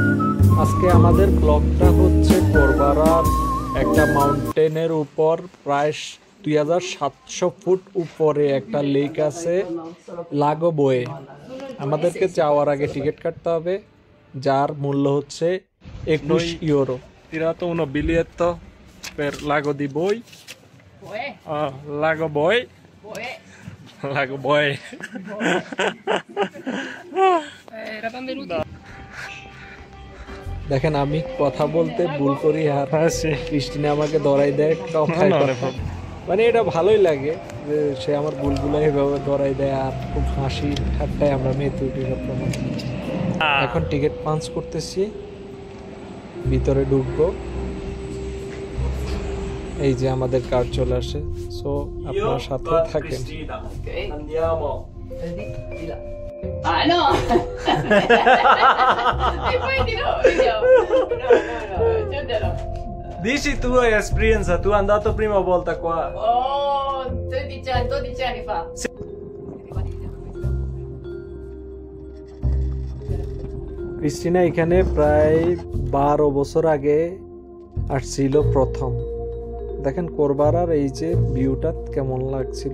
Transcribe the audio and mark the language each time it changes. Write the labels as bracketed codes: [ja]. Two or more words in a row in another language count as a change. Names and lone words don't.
[bn] আজকে আমাদের ব্লগটা হচ্ছে কোরবারার একটা মাউন্টেনের উপর, প্রায় 2700 ফুট উপরে একটা লেক আছে লাগো বয়ে। আমাদেরকে যাওয়ার আগে টিকিট কাটতে হবে, যার মূল্য হচ্ছে 21 ইউরো। [it] Tirato uno biglietto per Lago di Boi. uè, Lago Boi. uè. Lago Boi. Eravamo venuti. [bn] দেখেন আমি কথা বলতে ভুল করি আর [it] Sì. [bn] ক্রিস্টিনা আমাকে ধরাই দেয় কথায় [it] No, no, [bn] কথায়। মানে এটা ভালোই লাগে যে সে আমার ভুলগুলো এইভাবে ধরাই দেয়, আর খুব হাসি ঠাট্টায় আমরা মেতে উঠি সবসময়। এখন টিকিট পাঞ্চ করতেছি, ভিতরে ঢুকবো। এই যে আমাদের কার্ড চলে আসে, সো আপনার সাথে থাকেন। [it] Ok. Andiamo. Vedi? Di là. Ah no! E poi di no, vediamo. No. Dici tu hai esperienza, tu sei andato prima volta qua. Oh, 12 anni fa. [bn] ক্রিস্টিনা এখানে প্রায় 12 বছর আগে আসছিল প্রথম। দেখেন কোরবারার এই যে ভিউটা কেমন লাগছিল।